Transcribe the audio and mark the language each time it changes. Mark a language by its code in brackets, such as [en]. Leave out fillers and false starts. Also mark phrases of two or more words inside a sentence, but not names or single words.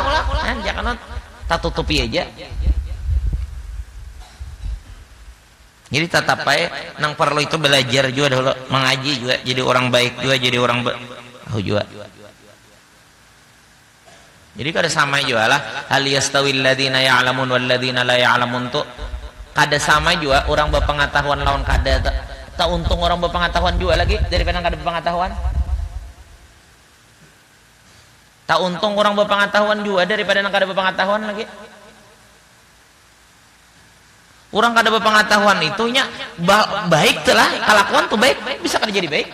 [bjn] Nah, jangan tak tutupi aja. Jadi tetap aja nang perlu itu belajar juga dulu, mengaji juga, jadi orang baik juga, jadi orang juga. Jadi kada sama juga lah, [ar] hal yastawil ladzina ya'lamun wal ladzina la ya'lamun [bjn] tuh kada sama juga orang berpengetahuan lawan kada. Tak untung orang berpengetahuan juga lagi daripada kada berpengetahuan. Tak untung orang berpengetahuan juga daripada kada berpengetahuan lagi. Orang kada berpengetahuan itunya baik telah kelakuan tuh baik bisa kada jadi baik.